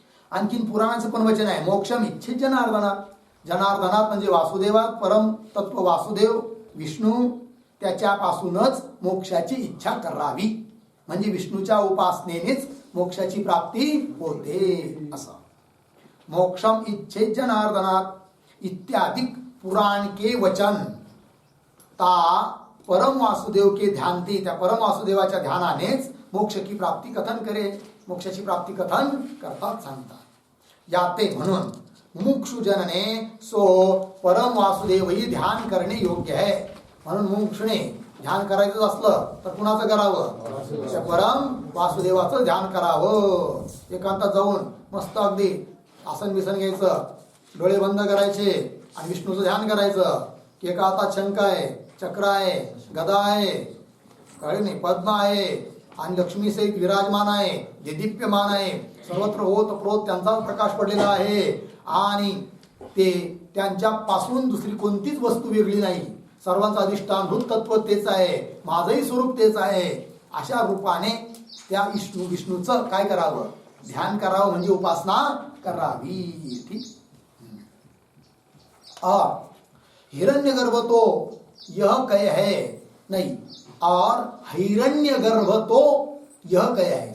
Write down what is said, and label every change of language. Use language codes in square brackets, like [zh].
[mr] आणखीन पुराणाचं पण वचन आहे. [sa] मोक्षम इच्छे जनार्दनात. [mr] जनार्दनात म्हणजे वासुदेवात, परम तत्व वासुदेव विष्णू त्याच्यापासूनच मोक्षाची इच्छा करावी. म्हणजे विष्णूच्या उपासनेनेच मोक्षाची प्राप्ती होते असं. [sa] मोक्षम इच्छे जनार्दनात [hi] इत्यादि पुराण के वचन ता परम वासुदेव के ध्यानती. [mr] त्या परम वासुदेवाच्या ध्यानानेच [hi] मोक्ष की प्राप्ती कथन करे, [mr] मोक्षाची प्राप्ती कथन करतात, सांगतात. याते म्हणून मुमुक्षुजनने [hi] सो परम वासुदेवही [mr] ध्यान करणे योग्य आहे. म्हणून मुमुक्षुने ध्यान करायचं असलं तर कुणाचं करावं? त्या परम वासुदेवाचं ध्यान करावं. एकांतात जाऊन मस्त अगदी आसन बिसन घ्यायचं, डोळे बंद करायचे आणि विष्णूचं ध्यान करायचं. की एका हातात शंख आहे, चक्र आहे, गदा आहे, कळे नाही, पद्म आहे आणि लक्ष्मी सहित विराजमान आहे, देदीप्यमान आहे. सर्वत्र होत प्रोत त्यांचा प्रकाश पडलेला आहे आणि ते त्यांच्यापासून दुसरी कोणतीच वस्तू वेगळी नाही. सर्वांचं अधिष्ठान भूत तत्व तेच आहे, माझंही स्वरूप तेच आहे. अशा रूपाने त्या विष्णूचं काय करावं? ध्यान करावं म्हणजे उपासना करावी. ठीक. [hi] और हिरण्यगर्भ तो यह कह है नहीं, और हिरण्यगर्भ तो यह कह है.